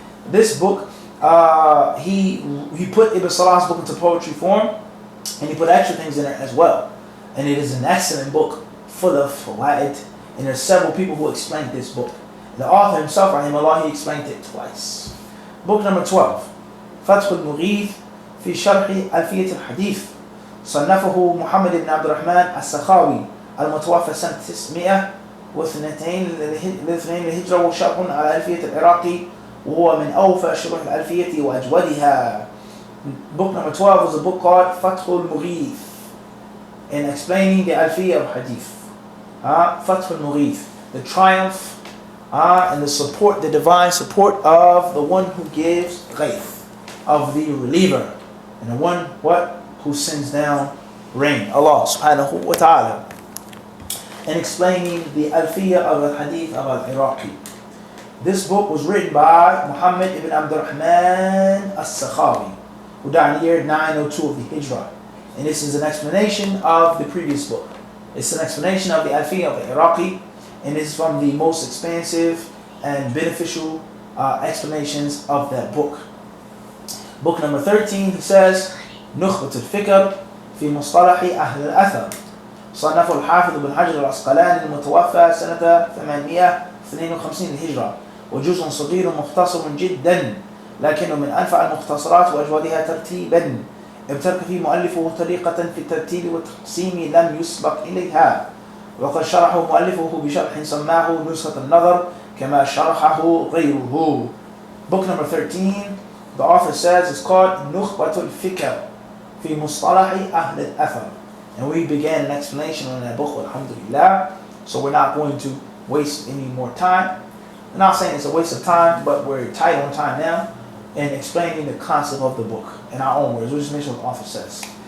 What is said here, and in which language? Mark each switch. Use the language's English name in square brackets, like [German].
[English] This book, he put Ibn Salah's book into poetry form, and he put extra things in it as well. And it is an excellent book, full of fawaid, and there's several people who explained this book. The author himself, rahimahullah, he explained it twice. Book number 12, [Arabic] فتح المغيث في شرح ألفية الحديث، صنفه محمد بن عبد الرحمن السخاوي المتوفى سنة 902 للهجرة، وشرح على ألفية العراقي، وهو من أوفى شروح الألفية وأجودها. [English] Book number 12 was a book called فتح المغيث, in explaining the Alfiyah of Hadith. فتح المغيث, the triumph and the support, the divine support of the one who gives ghaith, of the reliever, and the one who sends down rain, Allah subhanahu wa ta'ala. And explaining the Alfiyah of Al-Hadith of Al-Iraqi. This book was written by Muhammad ibn Abdurrahman as-Sakhawi, who died in the year 902 of the Hijrah. And this is an explanation of the previous book. It's an explanation of the Alfiyah of Al-Iraqi, and this is from the most expansive and beneficial explanations of that book. Book number 13, [Arabic] he says, نخبة الفكر في مصطلح أهل الأثر، صنفه الحافظ بن حجر العسقلاني المتوفى سنة 852 للهجرة، وجزء صغير مختصر جدا، لكنه من أنفع المختصرات وأجودها ترتيبا، ابتكر فيه مؤلفه طريقة في الترتيب والتقسيم لم يسبق إليها، وقد شرحه مؤلفه بشرح سماه نسخة النظر كما شرحه غيره. [English] Book number 13, the author says, it's called نخبة الفكر في مصطلح أهل الأثر. And we began an explanation on that book, alhamdulillah. So we're not going to waste any more time. I'm not saying it's a waste of time, but we're tight on time now in explaining the concept of the book in our own words. We'll just make sure what the author says.